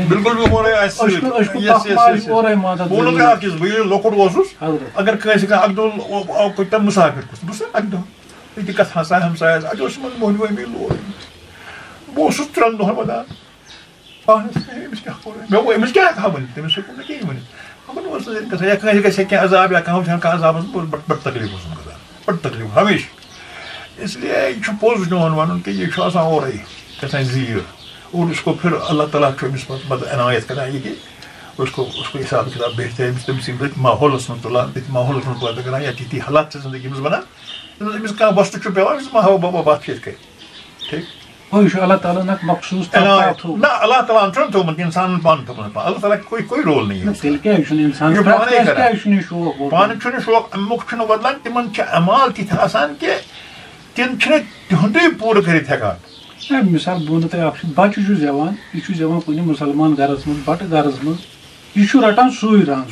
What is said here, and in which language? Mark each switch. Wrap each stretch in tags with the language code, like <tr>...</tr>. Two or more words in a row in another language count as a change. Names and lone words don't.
<ks>بالکل لۄکُٹ اوسُس اگر کٲنٛسہِ کانٛہہ اکہِ دۄہ آو تَمہِ مُسافِر کُس بہٕ چھُس اکہِ دۄہ ییٚتہِ کتھ ہسا ہمسایس اَتہِ اوس یِمن مٔہنِو أمی لوگ بہٕ اوسُس 3 دۄہن ودان پانس أمِس کیٛاہ کوٚر مےٚ گوٚو أمِس کیٛاہ ہٮ۪کہٕ ہا ؤنِتھ تٔمِس ہیوٚکُن نہٕ کِہیٖنۍ ؤنِتھ مگر اوس نہٕ گژھان یا کٲنٛسہِ گژھِ ہا کینٛہہ عذاب یا کانٛہہ وٕچھِ ہا کانٛہہ عذاب بڑٕ تکلیٖف اوسُم گژھان بڑٕ تکلیٖف ہمیشہٕ</ks> <ur>اس لیے</ur> <ks>یہِ چھُ پوٚز میون وَنُن کہِ یہِ چھُ آسان اورَے گژھان زیٖر</ks> <ur>اور اس کو پھر</ur> <ks>اللہ تعالیٰ چھُ أمِس پتہٕ عنایت کران</ks> <ur>یہ کہ اس کو حساب کتاب بہتر ہے</ur> <ks>تٔمِس یِم تٔتھۍ ماحولس منٛز تُلان تٔتھۍ ماحولس منٛز پٲدٕ کران یا تِتھی حالات چھِ زندگی منٛز بنان أمِس کانٛہہ وۄستہٕ چھُ پیٚوان أمِس ما ہاو بابا وَتھ کِتھ کٔنۍ ٹھیٖک وہ چھُ اللہ تعالیٰ ہن اکھ مخصوٗص عنایت نہ اللہ تعالیٰ ہن چھُنہٕ تھوٚومُت اِنسانن پانہٕ تھوٚومُت اللہ تعالیٰ</ks> <ur>کوئی رول نہیں ہے</ur> <ks>تیٚلہِ کیٛازِ چھُنہٕ اِنسان کیٛازِ چھُنہٕ یہِ شوق پانہٕ چھُنہٕ شوق امیُک چھُنہٕ بدلان تِمن چھِ اعمال تِتھۍ آسان کہِ تِم چھِنہٕ تِہُنٛدُے پوٗرٕ کٔرِتھ ہٮ۪کان مِثال بہٕ وَنو تۄہہِ اکھ چیٖز بَچہٕ چھُ زٮ۪وان یہِ چھُ زٮ۪وان کُنہِ مُسلمان گرس منٛز بَٹہٕ گرس منٛز یہِ چھُ رَٹان سُے رنٛگ</ks>